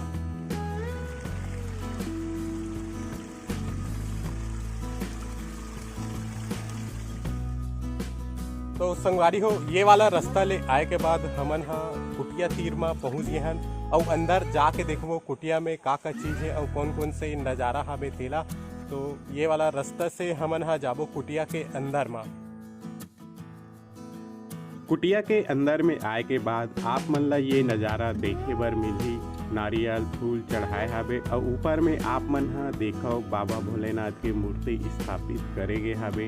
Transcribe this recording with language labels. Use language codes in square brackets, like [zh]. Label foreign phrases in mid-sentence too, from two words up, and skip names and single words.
[hne] तो संगवारी हो, ये वाला रास्ता ले आए के बाद हमन कुटिया तीर में पहुँच गए हैं और अंदर जाके देखो कुटिया में का चीज़ है और कौन कौन से नज़ारा हवे तेला। तो ये वाला रास्ता से हमन जाबो कुटिया के अंदर में। कुटिया के अंदर में आए के बाद आप मन ला ये नज़ारा देखे बर मिलही। नारियल फूल चढ़ाए हवे और ऊपर में आप मन देखो बाबा भोलेनाथ के मूर्ति स्थापित करे गए हवे।